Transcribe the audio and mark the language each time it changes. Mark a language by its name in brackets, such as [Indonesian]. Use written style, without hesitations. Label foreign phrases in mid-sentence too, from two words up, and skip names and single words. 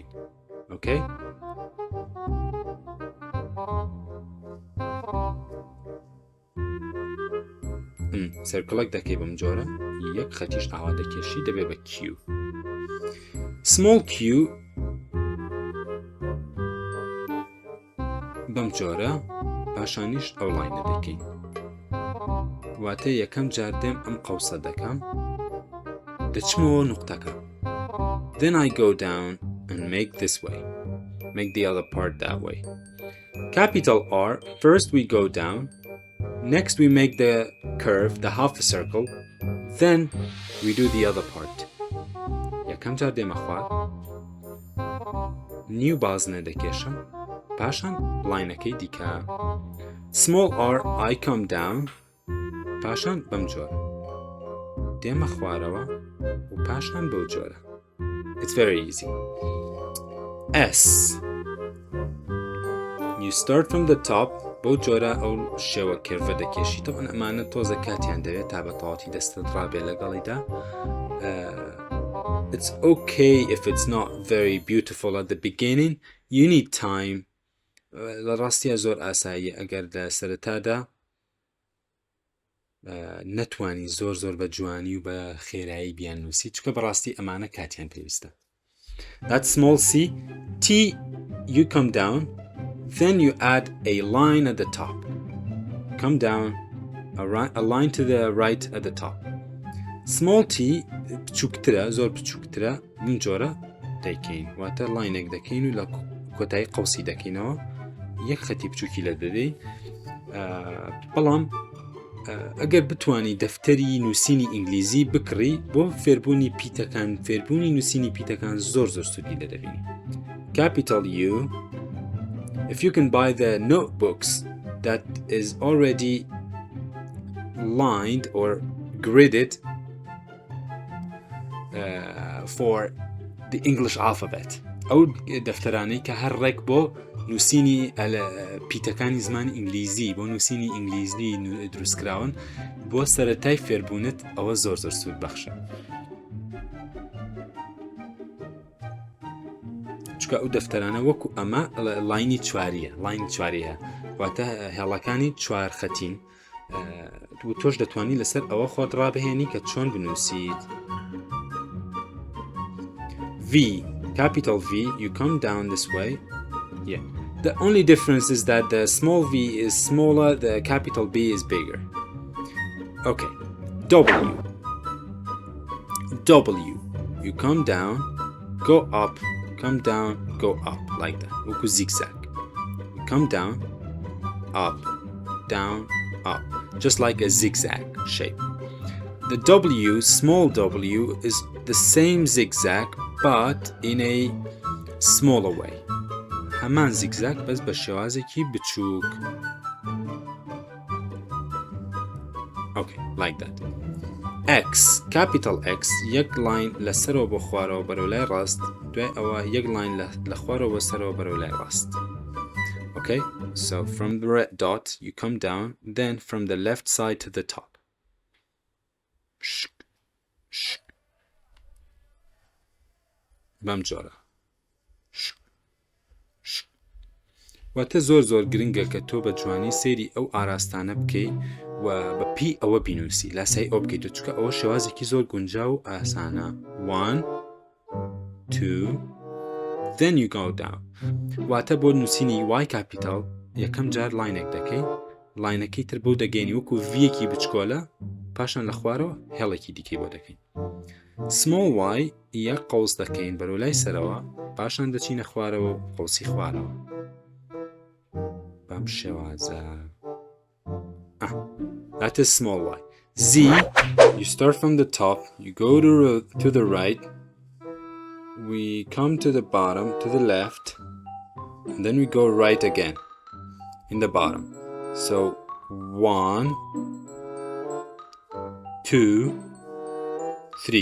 [English] Okay? circle like that [Central Kurdish] بم جۆرە یەک خەتیش ئاوا دەکێشی دەبێت بە Q. [English] Small Q [Central Kurdish] بەم جۆرە پاشانیش ئەو لاینە دەکەین. واتە یەکەم جار دێم ئەم قەوسە دەکەم دەچمەوە نوقتەکە. [English] Then I go down and make this way. Make the other part that way. Capital R, first we go down, next we make the curve, the half a circle, then we do the other part. [Central Kurdish] یەکەم جار دێمە خوار نیو بازنە دەکێشم پاشان لاینەکەی دیکە. [English] Small r, I come down, [Central Kurdish] پاشان بەم جۆرە دێمە خوارەوە و پاشان بەو جۆرە. [English] It's very easy. S, you start from the top, [Central Kurdish] بەو جۆرە ئەو شێوە کێرڤە دەکێشی. طبعا ئەمانە تۆزە کاتیان دەوێت تا بە تەواوەتی دەستت ڕابێ لەگەڵیدا. [English] It's okay if it's not very beautiful at the beginning. You need time. [Central Kurdish] لە ڕاستیە زۆر ئاساییە ئەگەر لە سەرەتادا نەتوانی زۆر بە جوانی و بە خێرایی بیان نووسی چونکە بەڕاستی ئەمانە کاتیان پێویستە. [English] That's small c. T, you come down, then you add a line at the top. Come down, a line to the right at the top. Small t [Central Kurdish] بچووکترە زۆر بچووکترە من جۆرە دەیکەین واتە لاینێک دەکەین و لە کۆتایی قەوسی دەکەینەوە یەک خەتی بچووکی لە دەدەی. بەڵام ئەگەر بتوانی دەفتەری نوسینی ئینگلیزی بکڕی بۆ فێربوونی پیتەکان فێربوونی نوسینی پیتەکان زۆر سوودی لە دەبینی. [English] Capital U, if you can buy the notebooks that is already lined or gridded for the English alphabet. [Central Kurdish] ئەو دەفتەرانەی کە هەر ڕێک بۆ نوسینی پیتەکانی زمانی ئینگلیزی بۆ نوسینی ئینگلیزی دروستکراون بۆ سەرەتای فێربوونت ئەوە زۆر سوود بەخشە. چونکە ئەو دەفتەرانە وەکو ئەمە لاینی چواریە واتە هێڵەکانی چوار خەتین و تۆش دەتوانی لەسەر ئەوە خۆت ڕابهێنی کە چۆن بنووسیت. [English] V, capital V, you come down this way. Yeah. The only difference is that the small v is smaller, the capital B is bigger. Okay. W. W. You come down, go up, come down, go up, like that. Woku zigzag. You come down, up, down, up. Just like a zigzag shape. The W, small w, is the same zigzag but in a smaller way. [Central Kurdish] هەمان زیگزاگ بەس بە شێوازێکی بچووک. [English] Okay, like that. X, capital X, [Central Kurdish] یەک لاین لەسەرەوە بۆ خوارەوە بەرەو لای ڕاست دوای ئەوە یەک لاین لە خوارەوە بۆ سەرەوە بەرەو لای ڕاست. [English] Okay, so from the red dot you come down, then from the left side to the top. [Central Kurdish] بەم جۆرە. واتە زۆر گرنگە کە تۆ بە جوانی سێری ئەو ئاراستانە بکەی و بە پی ئەوە بینوسی لاسای ئەو بکەیت چونکە ئەوە شێوازێکی زۆر گونجاو و ئاسانە. [English] 1 2 then you go down. [Central Kurdish] واتە بۆ نووسینی [English] y capital [Central Kurdish] یەکەم جار لاینێک دەکەی لاینەکەی تر بۆ دەگەینی وەکو vەکی بچکۆلە پاشان لە خوارەوە هێڵێکی دیکەی بۆ دەکەین. [English] small y [Central Kurdish] یەک قەوس دەکەین بەرەو لای سەرەوە پاشان دەچینە خوارەوە و قەوسی خوارەوە بەم شێوازە. [English] That is small y. Z, you start from the top, you go to the right, we come to the bottom, to the left, and then we go right again in the bottom. So 1 2 3.